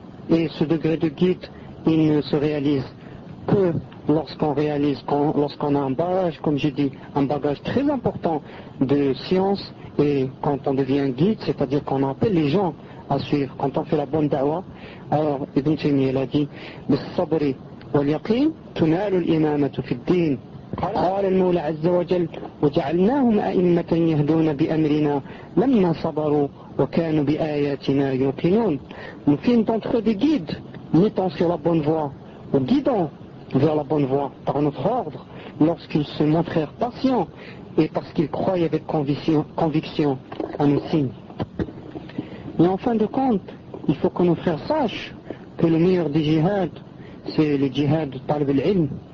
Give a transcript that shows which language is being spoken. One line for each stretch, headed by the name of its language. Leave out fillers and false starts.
French: Et ce degré de guide, il ne se réalise que lorsqu'on a un bagage, comme j'ai dit, un bagage très important de science, et quand on devient guide, c'est-à-dire qu'on appelle les gens à suivre, quand on fait la bonne dawa. Alors Ibn Taymiyyah l'a dit,
Arabic: « Bis sabri wal yaqin tunalu l'imamatu fiddin » قال المولى عز وجل وجعلناهم أئمة يهدون بأمرنا لما صبروا وكانوا بآياتنا يوقنون.
French: Nous fîmes d'entre eux des guides, mettant sur la bonne voie, ou guidant vers la bonne voie par notre ordre, lorsqu'ils se montrèrent patients et parce qu'ils croyaient avec conviction à nos signes. Mais en fin de compte, il faut que nos frères sachent que le meilleur des jihad, c'est le jihad de Talib al-Ilm.